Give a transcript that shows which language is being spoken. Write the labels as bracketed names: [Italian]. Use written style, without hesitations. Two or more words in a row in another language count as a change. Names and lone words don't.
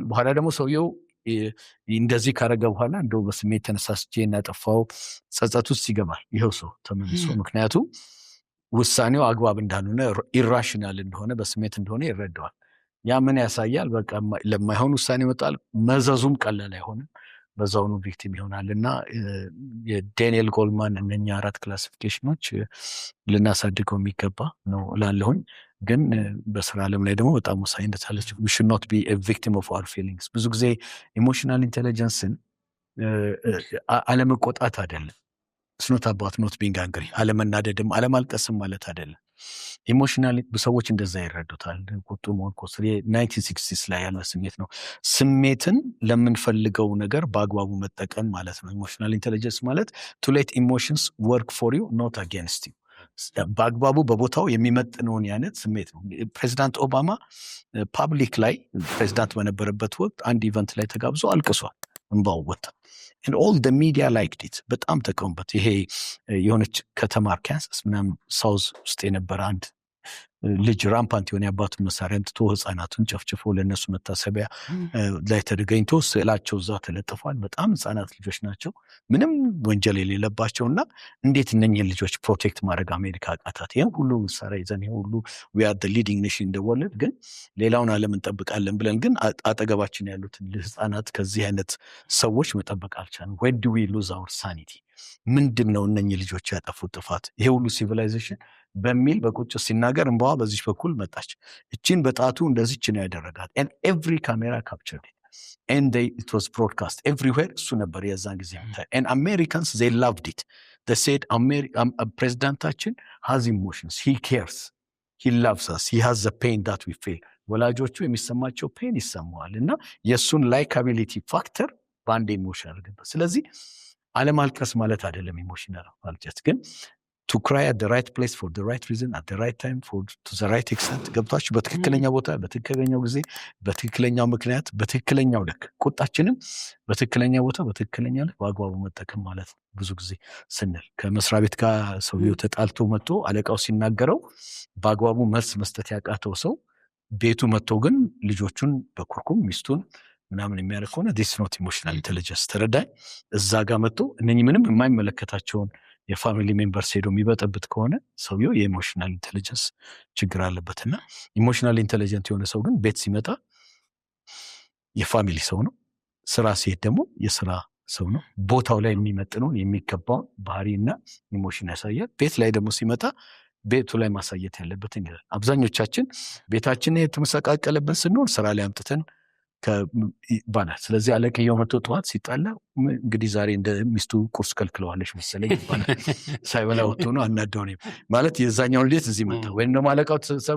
[Amharic] በኋላ ደግሞ ሰውየው እንደዚህ ካረገ በኋላ እንደው በስሜት ተነሳስቼ እናጠፋው ጸጸት ውስጥ ይገባል ይኸው ሰው ተመልሶ። ምክንያቱም ውሳኔው አግባብ እንዳልሆነ ኢራሽናል እንደሆነ በስሜት እንደሆነ ይረዳዋል። ያ ምን ያሳያል? በቃ ለማይሆን ውሳኔ ይወጣል። መዘዙም ቀላል አይሆንም፣ በዛውኑ ቪክቲም ይሆናል። እና የዳንኤል ጎልማን እነኛ 4 ክላሲፊኬሽኖች ልናሳድገው የሚገባ ነው እላለሁኝ። ግን በስራ ዓለም ላይ ደግሞ በጣም ወሳኝነት አለች። [English] we should not be a victim of our feelings። [Amharic] ብዙ ጊዜ [English] emotional intelligence [Amharic] አለመቆጣት አይደለም፣ [English] it's not about not being angry፣ [Amharic] አለመናደድም አለማልቀስም ማለት አይደለም። ኢሞሽናል ሰዎች እንደዛ ይረዱታል። ቁጡ መሆን ኮስ 1960s ላይ ያለ ስሜት ነው። ስሜትን ለምንፈልገው ነገር በአግባቡ መጠቀም ማለት ነው [English] emotional intelligence [Amharic] ማለት። [English] to let emotions work for you not against you። [Amharic] በአግባቡ በቦታው የሚመጥነውን አይነት ስሜት ነው። ፕሬዚዳንት ኦባማ ፓብሊክ ላይ ፕሬዚዳንት በነበረበት ወቅት አንድ ኢቨንት ላይ ተጋብዞ አልቅሷል፣ እንባው ወጣ። [English] and all the media liked it፣ [Amharic] በጣም ተቀሙበት። ይሄ የሆነች ከተማ ካንሳስ ምናምን ሳውዝ ውስጥ የነበረ አንድ ልጅ ራምፓንት የሆነ የአባቱን መሳሪያ አምጥቶ ህፃናቱን ጨፍጭፎ ለእነሱ መታሰቢያ ላይ ተገኝቶ ስዕላቸው እዛ ተለጥፏል። በጣም ህፃናት ልጆች ናቸው፣ ምንም ወንጀል የሌለባቸውና እንዴት እነኝህን ልጆች ፕሮቴክት ማድረግ አሜሪካ አቃታት? ይህም ሁሉ መሳሪያ ይዘን ይህ ሁሉ [English] we are the leading nation in the world፣ [Amharic] ግን ሌላውን ዓለም እንጠብቃለን ብለን ግን አጠገባችን ያሉትን ህፃናት ከዚህ አይነት ሰዎች መጠበቅ አልቻልንም። [English] where do we lose our sanity? [Amharic] ምንድን ነው እነኝህ ልጆች ያጠፉት ጥፋት? ይሄ ሁሉ ሲቪላይዜሽን በሚል በቁጭ ሲናገር እንባዋ በዚህ በኩል መጣች። እቺን በጣቱ እንደዚች ነው ያደረጋት። [English] and every camera captured it and it was broadcast everywhere። [Amharic] እሱ ነበር የዛን ጊዜ [English] and Americans they loved it። they said [Amharic] ፕሬዚዳንታችን [English] has emotions, he cares, he loves us, he has the pain that we feel። [Amharic] ወላጆቹ የሚሰማቸው ፔን ይሰማዋል እና የእሱን [English] likability factor [Amharic] በአንድ ኢሞሽን አድርገበት። ስለዚህ አለማልቀስ ማለት አይደለም ኢሞሽናል ማለት [English] ግን to cry at the right place for the right reason at the right time to the right extent። [Amharic] ገብታችሁ በትክክለኛ ቦታ በትክክለኛው ጊዜ በትክክለኛው ምክንያት በትክክለኛው ልክ ቁጣችንን በትክክለኛ ቦታ በትክክለኛ ልክ በአግባቡ መጠቀም ማለት ነው። ብዙ ጊዜ ስንል ከመስሪያ ቤት ጋር ሰውየው ተጣልቶ መጥቶ አለቃው ሲናገረው በአግባቡ መልስ መስጠት ያቃተው ሰው ቤቱ መጥቶ ግን ልጆቹን በኩርኩም ሚስቱን ምናምን የሚያደርግ ከሆነ [English] this not emotional intelligence። [Amharic] ተረዳኝ። እዛ ጋር መጥቶ እነኚህ ምንም የማይመለከታቸውን [English] የ family members [Amharic] ሄዶ የሚበጠብጥ ከሆነ ሰውየው [English] የ emotional intelligence [Amharic] ችግር አለበትና [English] emotional intelligent [Amharic] የሆነ ሰው ግን ቤት ሲመጣ የፋሚሊ ሰው ነው፣ ስራ ሲሄድ ደግሞ የስራ ሰው ነው። ቦታው ላይ የሚመጥነውን የሚገባውን ባህሪና ኢሞሽን ያሳያል። ቤት ላይ ደግሞ ሲመጣ ቤቱ ላይ ማሳየት ያለበትን ይላል። አብዛኞቻችን ቤታችን የተመሰቃቀለብን ስንሆን ስራ ላይ አምጥተን ባናል። ስለዚህ አለቅየው መጥቶ ጠዋት ሲጣላ እንግዲህ ዛሬ እንደ ሚስቱ ቁርስ ከልክለዋለች መሰለኝ ይባላል። ሳይበላ ወጥቶ ነው አናደው ነው ማለት የዛኛውን ልጅ እዚህ መጣ። ወይም ደግሞ አለቃው ተሰሩ